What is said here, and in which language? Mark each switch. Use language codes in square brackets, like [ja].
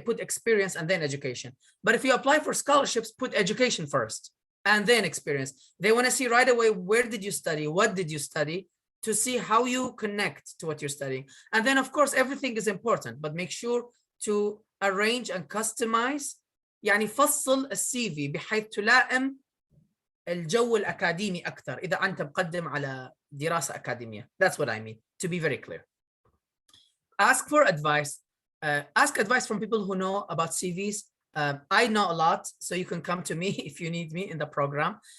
[en] They put experience and then education. But if you apply for scholarships, put education first and then experience. They want to see right away, where did you study? What did you study? To see how you connect to what you're studying. And then, of course, everything is important, but make sure to arrange and customize. [ar] يعني فصل السي في بحيث تلائم الجو الأكاديمي أكثر إذا أنت مقدم على دراسة أكاديمية. [en] That's what I mean, to be very clear. Ask for advice. Ask advice from people who know about CVs. I know a lot, so you can come to me if you need me in the program.